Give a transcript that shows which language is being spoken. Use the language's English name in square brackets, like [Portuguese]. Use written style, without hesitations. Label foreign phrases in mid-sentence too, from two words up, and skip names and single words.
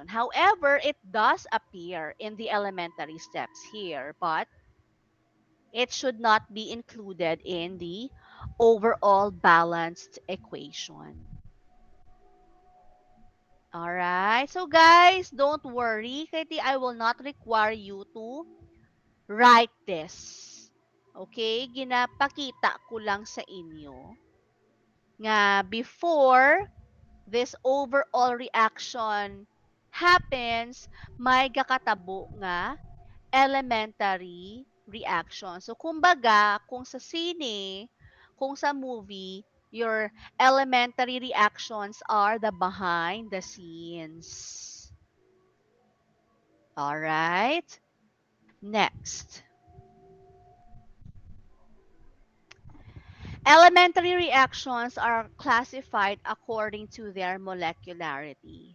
[English] However, it does appear in the elementary steps here, but it should not be included in the overall balanced equation. All right. So guys, don't worry. Katie, I will not require you to write this. [Hiligaynon] Okay? Ginapakita ko lang sa inyo nga [English] before this overall reaction happens, [Hiligaynon] may gakatabo nga elementary reaction. [English] So, [Hiligaynon] kumbaga, kung sa sine, kung sa movie, [English] your elementary reactions are the behind the scenes. All right? Next. Elementary reactions are classified according to their molecularity.